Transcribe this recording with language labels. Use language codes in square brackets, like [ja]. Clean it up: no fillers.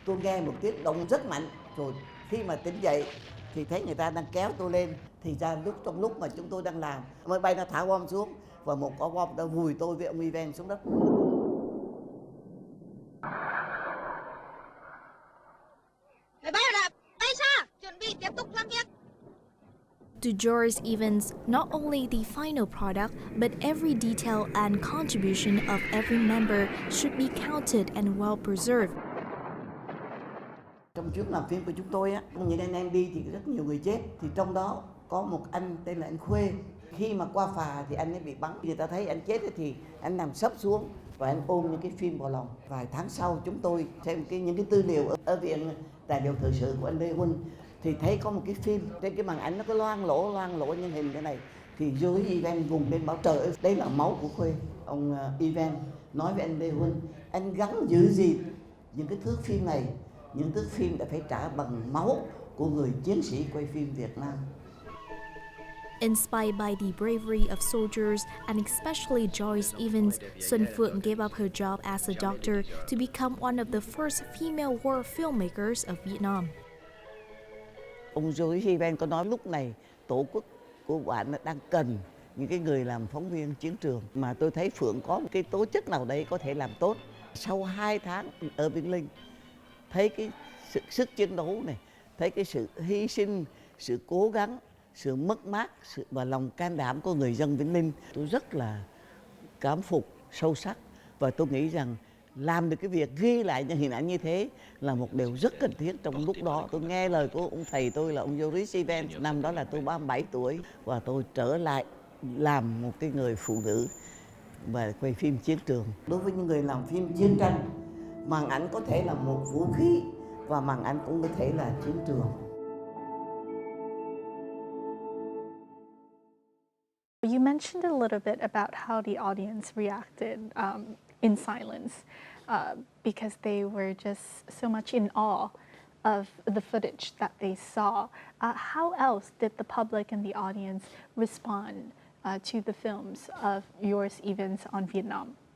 [vi] Tôi nghe một tiếng động rất mạnh, rồi khi mà tỉnh dậy thì thấy người ta đang kéo tôi lên. Thì ra trong lúc mà chúng tôi đang làm, máy bay nó thả bom xuống và một quả bom đã vùi tôi với ông Ivan xuống đất. Máy bay đã bay xa, chuẩn bị tiếp tục làm việc. [en] To Joris Evans, not only the final product, but every detail and contribution of every member should be counted and well preserved. [vi] Trong chuyến làm phim của chúng tôi á, những anh em đi thì rất nhiều người chết, thì trong đó có một anh tên là anh Khuê. Khi mà qua phà thì anh ấy bị bắn, người ta thấy anh chết thì anh nằm sấp xuống và anh ôm những cái phim vào lòng. Vài tháng sau chúng tôi xem những cái tư liệu ở viện tài liệu thời sự của anh Lê Huân thì thấy có một cái phim trên cái màn ảnh nó có loang lỗ nhân hình cái này, thì dưới Ivan vùng lên bảo trời ơi, đây là máu của Khuê. Ông Ivan nói với anh Lê Huân, anh gắng giữ gìn những cái thước phim này, những thước phim đã phải trả bằng máu của người chiến sĩ quay phim Việt Nam. [en] Inspired by the bravery of soldiers and especially Joris Evans, Xuân Phượng gave up her job as a doctor to become one of the first female war filmmakers of Vietnam. [vi] Ông Joris Evans có nói lúc này tổ quốc của bạn đang cần những cái người làm phóng viên chiến trường, mà tôi thấy Phượng có một cái tố chất nào đấy có thể làm tốt. Sau 2 tháng ở Vĩnh Linh, thấy cái sức chiến đấu này, thấy cái sự hy sinh, sự cố gắng, sự mất mát và lòng can đảm của người dân Vĩnh Linh, tôi rất là cảm phục sâu sắc, và tôi nghĩ rằng làm được cái việc ghi lại những hình ảnh như thế là một điều rất cần thiết trong lúc đó. Tôi nghe lời của ông thầy tôi là ông Joris Evans, năm đó là tôi 37 tuổi và tôi trở lại làm một cái người phụ nữ và quay phim chiến trường. Đối với những người làm phim chiến tranh, màn ảnh có thể là một vũ khí và màn ảnh cũng có thể là chiến trường. [en] You mentioned a little bit about how the audience reacted in silence because they were just so much in awe of the footage that they saw. How else did the public and the audience respond to the films of Joris Evans on Vietnam?